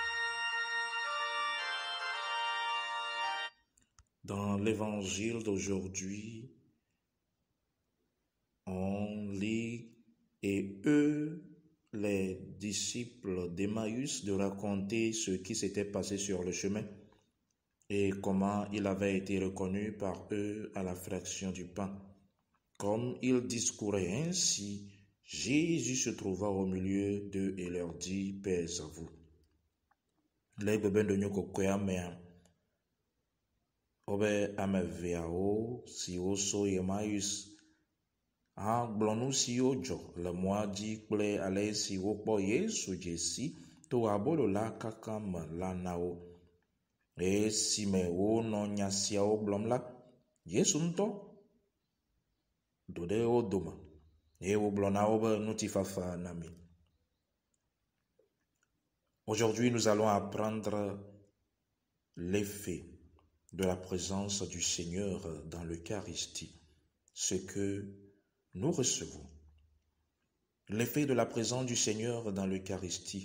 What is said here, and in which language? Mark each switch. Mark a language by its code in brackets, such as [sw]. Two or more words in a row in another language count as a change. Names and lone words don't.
[fr] Dans l'évangile d'aujourd'hui, on lit et eux, les disciples d'Emmaüs, de raconter ce qui s'était passé sur le chemin et comment il avait été reconnu par eux à la fraction du pain. Comme ils discouraient ainsi, Jésus se trouva au milieu d'eux et leur dit, « Paix à vous. [ee] » Les bébés de Nyoko obe ameveawo siwo so Emmaüs gblɔ nu siwo dzɔ le mɔa dzi kple ale si wokpɔ Yesu dze si to abolo la kaka me la na wo. Esime wonɔ nya siawo gblɔm la, Yesu ŋutɔ do ɖe wo dome eye wogblɔ na wo be ŋutifafa na mi. [fr] Aujourd'hui, nous allons apprendre l'effet de la présence du Seigneur dans l'Eucharistie, ce que nous recevons. L'effet de la présence du Seigneur dans l'Eucharistie.